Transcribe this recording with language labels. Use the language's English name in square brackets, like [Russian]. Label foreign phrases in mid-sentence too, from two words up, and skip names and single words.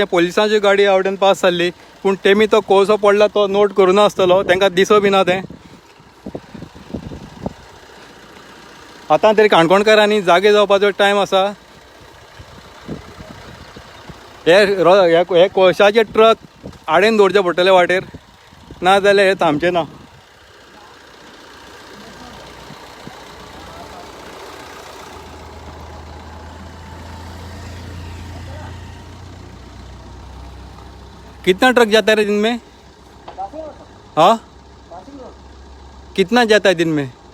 [Konkani] पोलिसांची गाडी आवटेन पास जाल्ली, पूण तेमी तो कोळसो पडला तो नोट करूना आसतलो, तांकां दिसो बी ना तें. आतां तरी काणकोणकारांनी जागे जावपाचो टायम आसा. हे कोळशाचे ट्रक आडेन दवरचे पडटले वाटेर, ना जाल्यार हे थांबचे ना. [Hindi] कितना ट्रक जाता है दिन में? हाँ, कितना जाता है दिन में?